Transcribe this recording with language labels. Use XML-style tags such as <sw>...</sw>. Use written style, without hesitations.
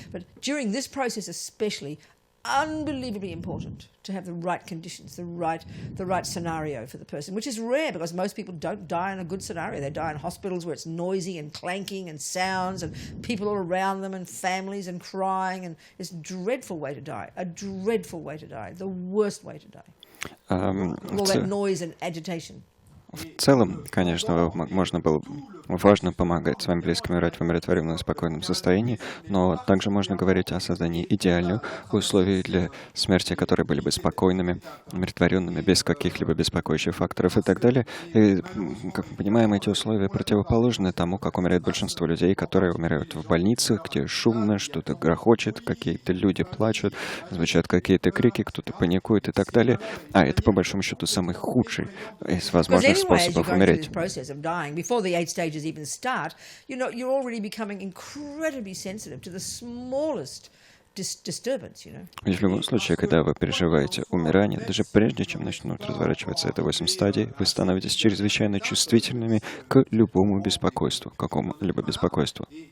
<en>But during this process especially, unbelievably important to have the right conditions, the right scenario for the person, which is rare because most people don't die in a good scenario. They die in hospitals where it's noisy and clanking and sounds and people all around them and families and crying, and it's a dreadful way to die, the worst way to die. All that noise and agitation.</en> <ru>В целом, конечно, важно помогать своим близким умирать в умиротворенном, спокойном состоянии, но также можно говорить о создании идеальных условий для смерти, которые были бы спокойными, умиротворенными, без каких-либо беспокоящих факторов и так далее. И, как мы понимаем, эти условия противоположны тому, как умирает большинство людей, которые умирают в больницах, где шумно, что-то грохочет, какие-то люди плачут, звучат какие-то крики, кто-то паникует и так далее. А это, по большому счету, самый худший из возможных способов умереть.</ru> <en>Before the 8 stages even start, you're already becoming incredibly sensitive to the smallest disturbance,</en> <ru>В любом случае, когда вы переживаете умирание, даже прежде чем начнут разворачиваться это 8 стадий, вы становитесь чрезвычайно чувствительными к любому беспокойству, какому-либо беспокойству.</ru>